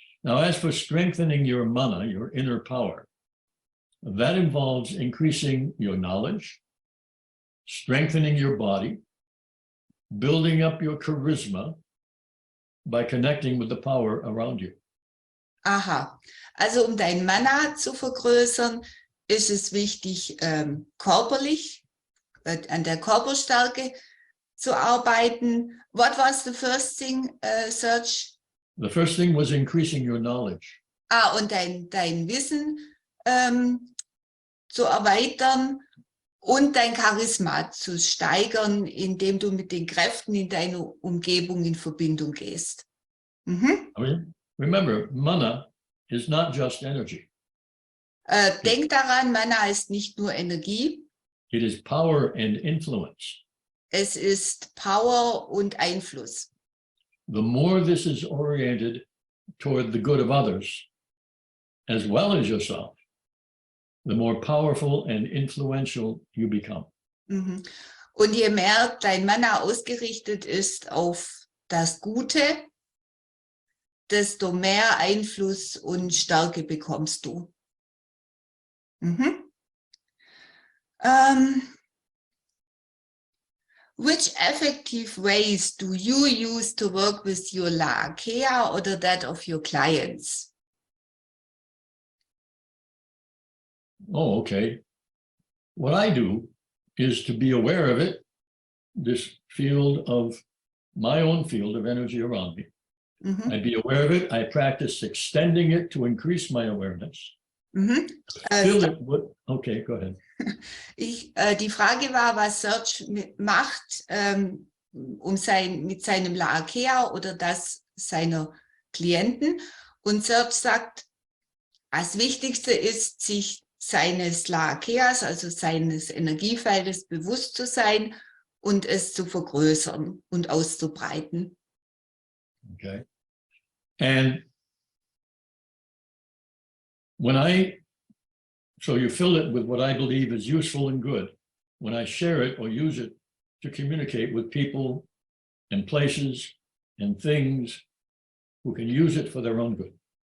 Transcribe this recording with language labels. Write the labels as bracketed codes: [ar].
[en] Now, as for strengthening your mana, your inner power, that involves increasing your knowledge, strengthening your body, building up your charisma by connecting with the power around you. [de] Also um dein Mana zu vergrößern, ist es wichtig, körperlich, an der Körperstärke zu arbeiten. [en] What was the first thing, Serge? The first thing was increasing your knowledge. [de] Und dein Wissen zu erweitern und dein Charisma zu steigern, indem du mit den Kräften in deiner Umgebung in Verbindung gehst. Mhm. [en] I mean, remember, mana is not just energy. [de] Denk daran, Mana ist nicht nur Energie, [en] It is power and influence. [de] es ist Power und Einfluss. [en] The more this is oriented toward the good of others, as well as yourself, the more powerful and influential you become. Mhm. [de] Und je mehr dein Mana ausgerichtet ist auf das Gute, desto mehr Einfluss und Stärke bekommst du. Mhm. [en] Which effective ways do you use to work with your Laakea or that of your clients? Oh, okay. What I do is to be aware of it, this field of my own field of energy around me. Mhm. I'd be aware of it. I practice extending it to increase my awareness. Mhm. Feel it. Okay, go ahead. [de] Die Frage war, was Serge macht, mit seinem Laakea oder das seiner Klienten. Und Serge sagt, das Wichtigste ist, sich seines Laakeas, also seines Energiefeldes bewusst zu sein und es zu vergrößern und auszubreiten. Okay. [en] And so you fill it with what I believe is useful and good. When I share it or use it to communicate with people and places and things who can use it for their own good.